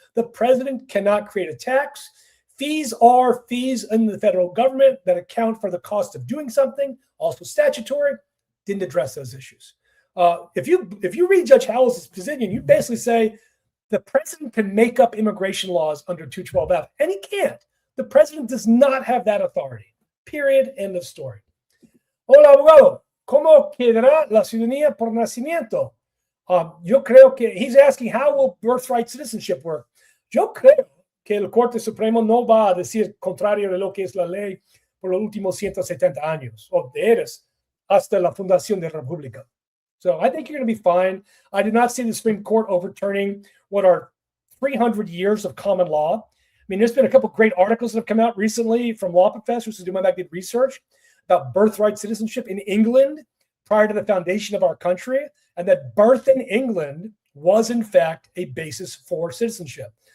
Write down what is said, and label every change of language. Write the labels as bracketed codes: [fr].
[en] The president cannot create a tax. Fees are fees in the federal government that account for the cost of doing something, also statutory. Didn't address those issues. If you read Judge Howell's opinion, you basically say the president can make up immigration laws under 212F, and he can't. The president does not have that authority. Period. End of story. [es] Hola, abogado. ¿Cómo quedará la ciudadanía por nacimiento? Yo creo que [en] he's asking how will birthright citizenship work. [es] Yo creo que el Corte Supremo no va a decir contrario de lo que es la ley por los últimos 170 años, o de eres hasta la fundación de la República. [en] So I think you're going to be fine. I did not see the Supreme Court overturning what are 300 years of common law. I mean, there's been a couple of great articles that have come out recently from law professors who do my did research about birthright citizenship in England prior to the foundation of our country, and that birth in England was, in fact, a basis for citizenship.